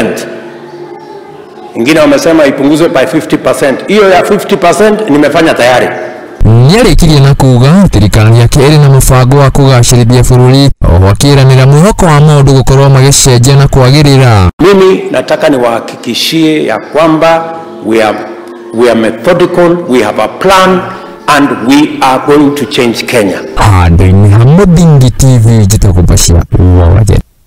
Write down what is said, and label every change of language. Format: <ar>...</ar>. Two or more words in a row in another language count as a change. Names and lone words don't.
<sw>Ingine wamesema ipunguzwe by 50%. Hiyo ya 50% nimefanya tayari.</sw> <ki>Nĩarĩkirie na kuuga thirikari yake ĩrĩ na mũbango wa kũgacĩrithia bũrũri, oho akĩĩranĩra mwĩhoko wa maũndũ gũkorwo magĩcenjia na kwagĩrĩra.</ki> <sw>Mimi nataka niwahakikishie ya kwamba</sw> <en>we are methodical, we have a plan, and we are going to change Kenya.</en> <ki>Handũ-inĩ ha Mũthingi TV njĩtagwo Bashir Wawajet.</ki>